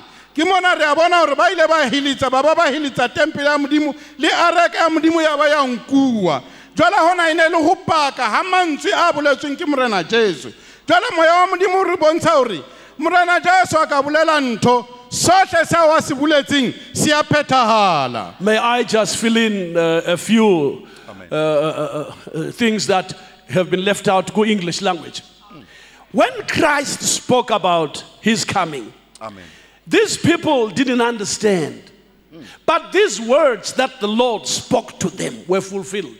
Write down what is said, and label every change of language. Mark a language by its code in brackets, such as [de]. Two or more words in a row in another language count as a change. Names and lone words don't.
[st] Ke mona re a bona hore ba ile ba hilitsa ba hilitsa tempele ya modimo le areka ya modimo ya ba ya nkuwa. Jwale hona ine le ho paka ha mantswe a boletsweng ke morena Jesu. Jwale moya wa modimo re bontsha hore morena Jesu a ka bolela ntho sohle sa wa se boletseng se a phethahala. [en] May I just fill in a few things that have been left out to English language. When Christ spoke about his coming, these people didn't understand. But these words that the Lord spoke to them were fulfilled.